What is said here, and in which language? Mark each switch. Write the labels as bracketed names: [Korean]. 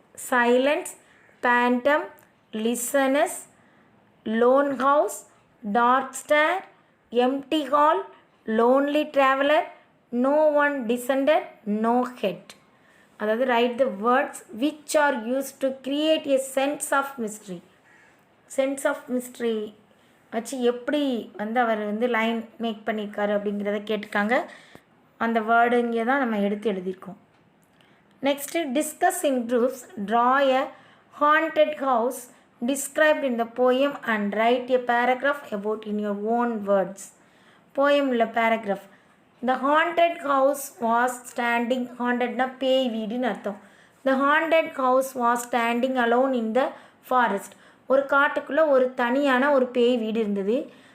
[English] Silence, phantom, listeners, lone house, dark stair, empty hall, lonely traveller, no one descended, no head. அதாவது write the words which are used to create a sense of mystery. [Tamil] Sense of mystery வச்சு எப்படி வந்து அவர் வந்து line make பண்ணியிருக்காரு அப்படிங்கிறத கேட்டிருக்காங்க. அந்த வேர்டுங்க தான் நம்ம எடுத்து எழுதியிருக்கோம். [English] Next, discuss in groups, draw a haunted house described in the poem and write a paragraph about in your own words. Poem [Tamil] உள்ள [English] paragraph. The haunted house was standing, haunted [Tamil] na பேய் வீடுன்னு அர்த்தம். [English] The haunted house was standing alone in the forest. [Tamil] ஒரு காட்டுக்குள்ளே ஒரு தனியான ஒரு பேய் வீடு இருந்தது.